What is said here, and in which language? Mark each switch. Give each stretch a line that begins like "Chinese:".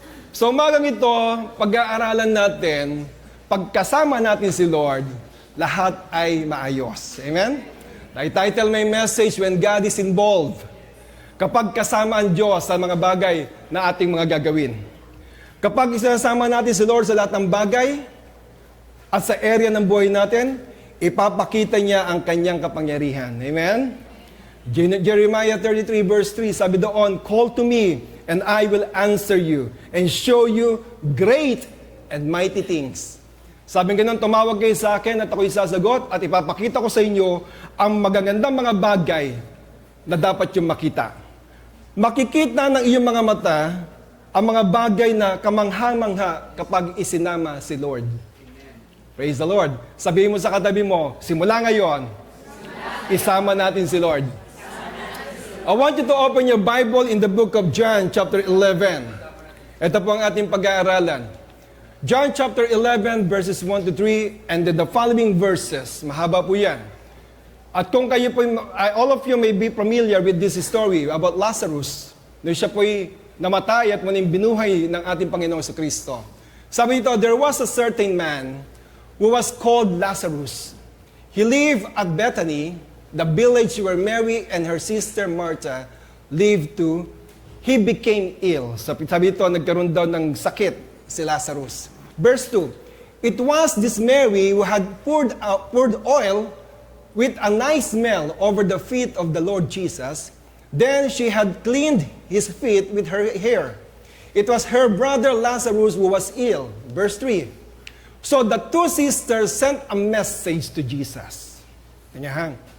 Filipino: So umagang ito, pag-aaralan natin, pagkasama natin si Lord, lahat ay maayos. Amen?
English: I title my message, When God is Involved.
Filipino: Kapag kasama ang Diyos sa mga bagay na ating mga gagawin. Kapag isasama natin si Lord sa lahat ng bagay at sa area ng buhay natin, ipapakita niya ang kanyang kapangyarihan. Amen?
English: Jeremiah 33 verse 3,
Filipino: sabi doon,
English: Call to me, and I will answer you, and show you great and mighty things.
Filipino: Sabi ganun, tumawag kayo sa akin at ako'y sasagot at ipapakita ko sa inyo ang magagandang mga bagay na dapat yung makita. Makikita ng iyong mga mata ang mga bagay na kamangha-mangha kapag isinama si Lord.
English: Praise the Lord.
Filipino: Sabihin mo sa katabi mo, simula ngayon, isama natin si Lord.
English: I want you to open your Bible in the book of John, chapter 11.
Filipino: Ito po ang ating pag-aaralan.
English: John chapter 11, verses 1 to 3, and then the following verses.
Filipino: Mahaba po yan. At kung kayo po,
English: all of you may be familiar with this story about Lazarus.
Filipino: Nung siya po'y namatay at muling binuhay ng ating Panginoong sa Kristo. Sabi nito,
English: there was a certain man who was called Lazarus. He lived at Bethany, the village where Mary and her sister Martha lived to. He became ill.
Filipino: Sabi ito, nagkaroon daw ng sakit si Lazarus.
English: Verse 2, It was this Mary who had poured oil with a nice smell over the feet of the Lord Jesus. Then she had cleaned his feet with her hair. It was her brother Lazarus who was ill. Verse 3, So the two sisters sent a message to Jesus. Kanyahang.